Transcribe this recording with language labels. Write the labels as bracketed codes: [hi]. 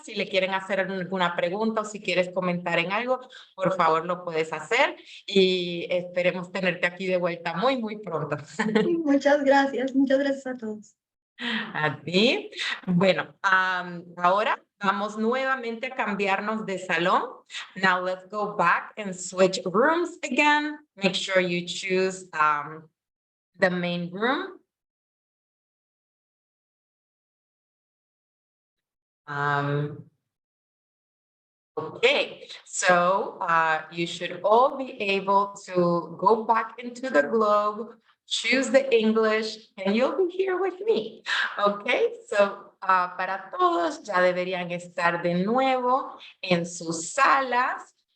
[es] Si le quieren hacer alguna pregunta o si quieres comentar en algo, por favor lo puedes hacer, y esperemos tenerte aquí de vuelta muy pronto. muchas gracias a todos. A ti. Bueno, ahora vamos nuevamente a cambiarnos de salón. [en] Now let's go back and switch rooms again. Make sure you choose the main room. Okay, so you should all be able to go back into the globe, choose the English, and you'll be here with me. [es] Okay, so para todos ya deberían estar de nuevo en sus salas.